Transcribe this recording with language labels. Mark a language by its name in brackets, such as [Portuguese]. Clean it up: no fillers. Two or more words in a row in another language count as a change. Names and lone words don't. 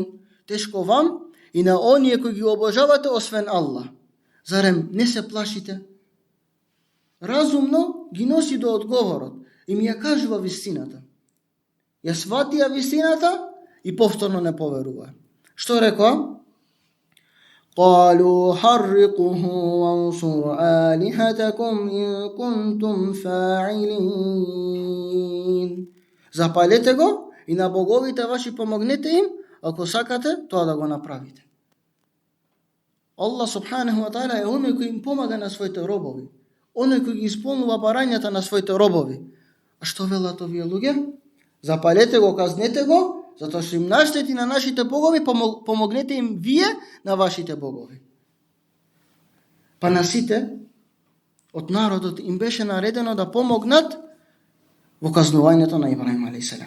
[Macedonian] Тешко вам и на оние кои ги обожавате освен Аллах. Зарем не се плашите? Разумно ги носи до одговорот и ми ја кажува вистината. Ја сватија вистината и повторно не поверува. Што рекоа? [Arabic] قالوا حرقه وانصر آلهتكم إن كنتم فاعلين. [Macedonian] Запалете го и на боговите ваши помогнете им, ако сакате тоа да го направите. [Arabic] الله سبحانه وتعالى [Macedonian] е оној кој им помага на своите робови, оној кој ги исполнува барањата на своите робови. А што велат овие луѓе? Запалете го, казнете го, затоа што им наштети на нашите богови, помогнете им вие на вашите богови. Па на сите од народот им беше наредено да помогнат во казнувањето на Ибрахим алейхиселам.